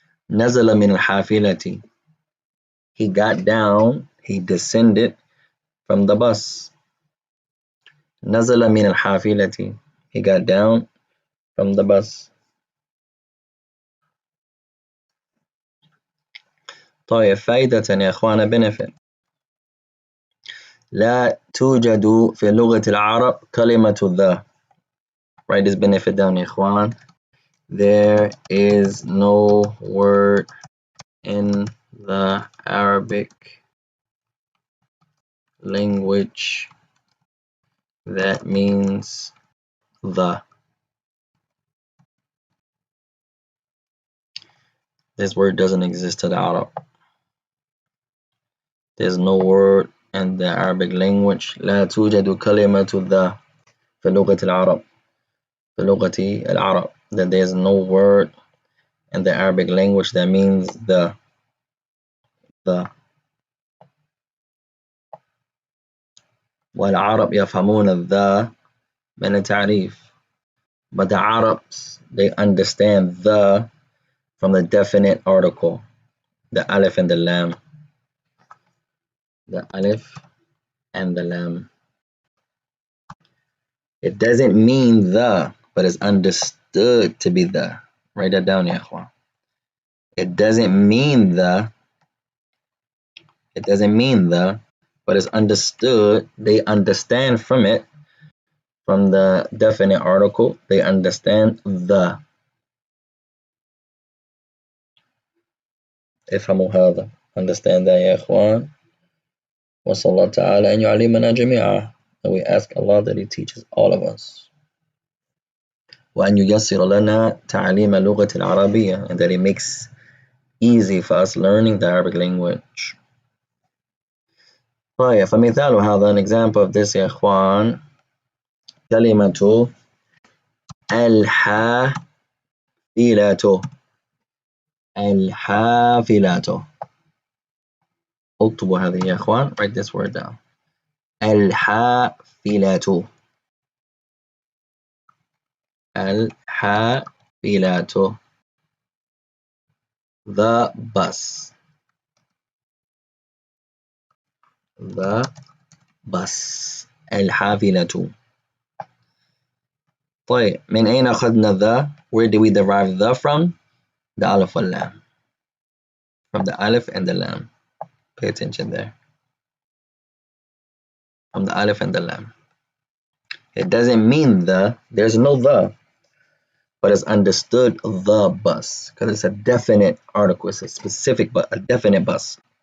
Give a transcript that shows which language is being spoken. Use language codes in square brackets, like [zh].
[ar] نزل من الحافلة. [en] He got down, he descended from the bus. [ar] نزل من الحافلة. [en] He got down from the bus. طيب فائدة يا إخوانا benefit. لا توجد في لغة العرب كلمة the. Write this benefit down [ar] يا إخوان. [en] There is no word in the Arabic language that means the. This word doesn't exist in the Arab. There's no word in the Arabic language. [ar] لا توجد كلمة the في لغة العرب. في لغة العرب. [en] That there's no word in the Arabic language that means the. [ar] والعرب يفهمون the من التعريف. [en] But the Arabs, they understand the from the definite article, the alif and the lam. The alif and the lam. It doesn't mean the, but it's understood to be the. Write that down, ya ikhwan. It doesn't mean the, but it's understood. They understand from it, from the definite article, they understand the. [ar] افهموا هذا. [en] Understand that, [ar] يا إخوان. وصلى الله تعالى أن يعلمنا جميعا. [en] And we ask Allah that He teaches all of us. [ar] وأن ييسر لنا تعليم اللغة العربية, [en] and that He makes easy for us learning the Arabic language. [ar] طيب فمثال هذا, [en] an example of this [ar] يا إخوان, كلمة الحافلة. الحافلة. اكتبوا هذه يا إخوان. [en] Write this word down. [ar] الحافلة. الحافلة. [en] The bus. The bus. الحافلة. [ar] طيب من أين أخذنا the? [en] Where did we derive the from? The alif wal lam. From the alif and the lam. Pay attention there. From the alif and the lam. It doesn't mean the, there's no the, but it's understood the bus, because it's a definite article, it's a specific, but a definite bus.